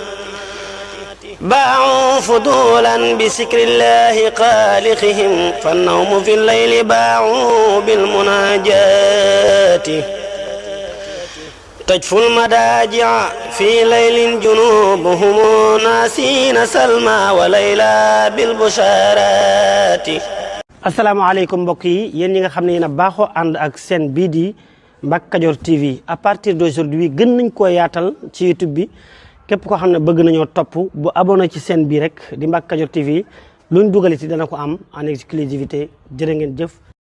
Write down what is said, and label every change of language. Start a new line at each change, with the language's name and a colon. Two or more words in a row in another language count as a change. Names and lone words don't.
Arabic: باعوا فضولا بسكر الله خالقهم فالنوم في الليل باعوا بالمناجات تجفو المداجع في ليل جنوبهم ناسين سلمى وليلى بالبشارات
Wolof: asalaamaaleykum mbokk yi yéen ñi nga xam ne yéen a baaxoo ànd ak seen bii di Mbacke Kadior TV
French: à partir d'aujourd'hui
Wolof: gën nañ koo yaatal ci YouTube bi képp koo xam ne bëgg nañoo topp bu abonné ci seen bii rek di Mbacke Kadior TV luñ dugal ci dana ko am
French: en exclusivité
Wolof: jërë ngeen jëf